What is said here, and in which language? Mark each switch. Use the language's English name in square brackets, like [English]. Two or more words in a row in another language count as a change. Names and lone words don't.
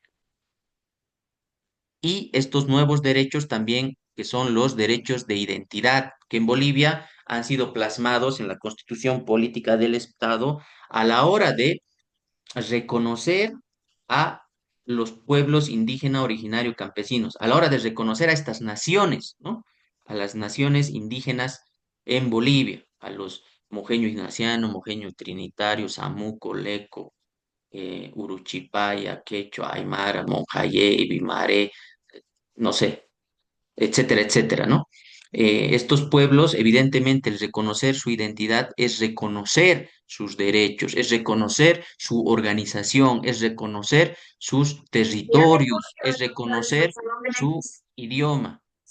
[Spanish] Y estos nuevos derechos también, que son los derechos de identidad, que en Bolivia han sido plasmados en la Constitución Política del Estado a la hora de reconocer a los pueblos indígena, originario, campesinos, a la hora de reconocer a estas naciones, ¿no? A las naciones indígenas en Bolivia, a los mojeño ignaciano, mojeño trinitario, samuco, leco, Uruchipaya, Quechua, Aymara, Monjayé, Bimaré, no sé, etcétera, etcétera, ¿no? Estos pueblos, evidentemente, el reconocer su identidad es reconocer sus derechos, es reconocer su organización, es reconocer sus territorios, es reconocer su idioma.